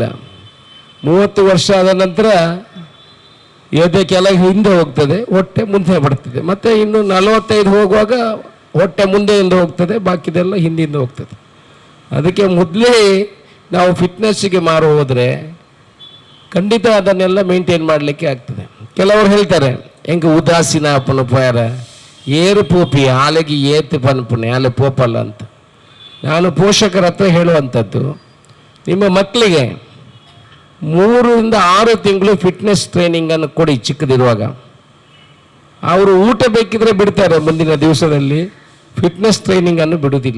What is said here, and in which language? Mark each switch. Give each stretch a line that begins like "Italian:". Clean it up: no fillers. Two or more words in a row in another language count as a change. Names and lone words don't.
Kannada: 30 ವರ್ಷ ಆದ ನಂತರ ಎದೆ ಕೆಳಗೆ ಹಿಂದೆ ಹೋಗ್ತದೆ, ಹೊಟ್ಟೆ ಮುಂದೆ ಬರ್ತದೆ. ಮತ್ತು ಇನ್ನು 45 ಹೋಗುವಾಗ ಹೊಟ್ಟೆ ಮುಂದೆಯಿಂದ ಹೋಗ್ತದೆ, ಬಾಕಿದೆಲ್ಲ ಹಿಂದಿಂದ ಹೋಗ್ತದೆ. ಅದಕ್ಕೆ ಮೊದಲೇ ನಾವು ಫಿಟ್ನೆಸ್ಸಿಗೆ ಮಾರು ಹೋದರೆ ಖಂಡಿತ ಅದನ್ನೆಲ್ಲ ಮೇಂಟೈನ್ ಮಾಡಲಿಕ್ಕೆ ಆಗ್ತದೆ. ಕೆಲವರು ಹೇಳ್ತಾರೆ ಹೆಂಗೆ ಉದಾಸೀನ
Tulu: ಅಪ್ಪನ ಪೋಯಾರ ಏರು ಪೋಪಿ ಆಲೆಗೆ ಏತು ಪನ್ಪುಣೆ ಆಲೆ ಪೋಪಲ್ಲ ಅಂತ.
Kannada: ನಾನು ಪೋಷಕರ ಹತ್ರ ಹೇಳುವಂಥದ್ದು, ನಿಮ್ಮ ಮಕ್ಕಳಿಗೆ 3 ರಿಂದ 6 ತಿಂಗಳು
English: fitness trainingನ್ನು
Kannada: ಕೊಡಿ ಚಿಕ್ಕದಿರುವಾಗ. ಅವರು ಊಟ ಬೇಕಿದ್ರೆ ಬಿಡ್ತಾರೆ, ಮುಂದಿನ ದಿವಸದಲ್ಲಿ
English: fitness trainingನ್ನು
Kannada: ಬಿಡುವುದಿಲ್ಲ.